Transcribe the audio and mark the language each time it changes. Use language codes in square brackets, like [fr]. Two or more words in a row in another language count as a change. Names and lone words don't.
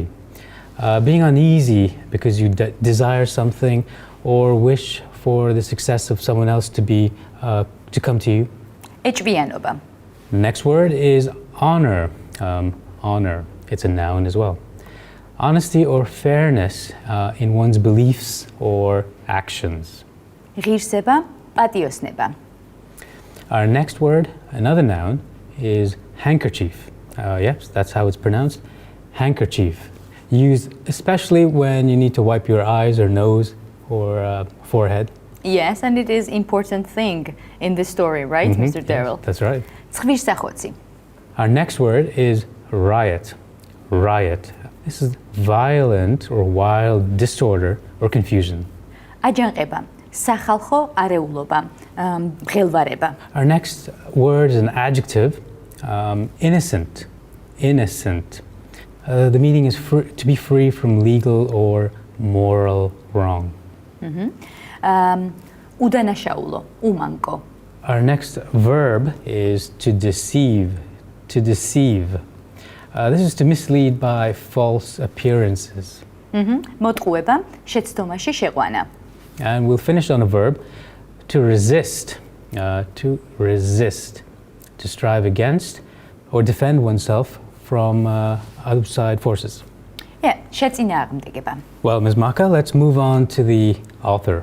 [en] Being uneasy because you desire something or wish for the success of someone else to come to you. [ka] ეჭვიანობა. [en] Next word is honor. Honor. It's a noun as well. Honesty or fairness in one's beliefs or actions. [ka] ღირსება, პატიოსნება. [en] Our next word, another noun, is handkerchief. Yes, that's how it's pronounced. Handkerchief. Used especially when you need to wipe your eyes or nose or forehead. Yes, and it is important thing in the story, right, Mr. Daryl? Yes, that's right. [ka] ცხვირსახოცი. [en] Our next word is riot. Riot. This is violent or wild disorder or confusion. [ka] აჯანყება, სახალხო არეულობა, მღელვარება. [en] Our next word is an adjective, innocent. Innocent. The meaning is to be free from legal or moral wrong. [ka] უდანაშაულო, უმანკო. [en] Our next verb is to deceive. To deceive. This is to mislead by false appearances. [ka] მოტყუება, შეცდომაში შეყვანა. [en] And we'll finish on a verb, to resist. To resist. To strive against or defend oneself from outside forces. [ka] Yeah, შეწინააღმდეგება. [en] Well, Ms. Maka, let's move on to the author,